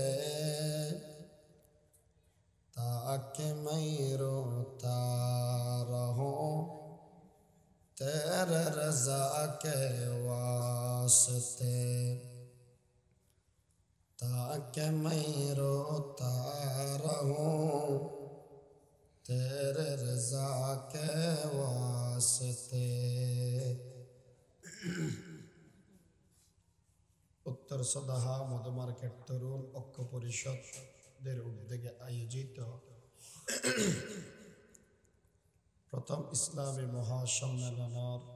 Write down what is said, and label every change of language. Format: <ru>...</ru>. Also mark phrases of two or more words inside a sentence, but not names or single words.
<ur>تاکہ میں روتا رہوں تیرے رضا کے واسطے تاکہ میں روتا رہوں تیرے رضا کے واسطے</ur> <bn>উত্তর সদাহা মধুমার্কেট তরুণ ঐক্য পরিষদের উদ্যোগে আয়োজিত প্রথম ইসলামী মহাসম্মেলনের</bn>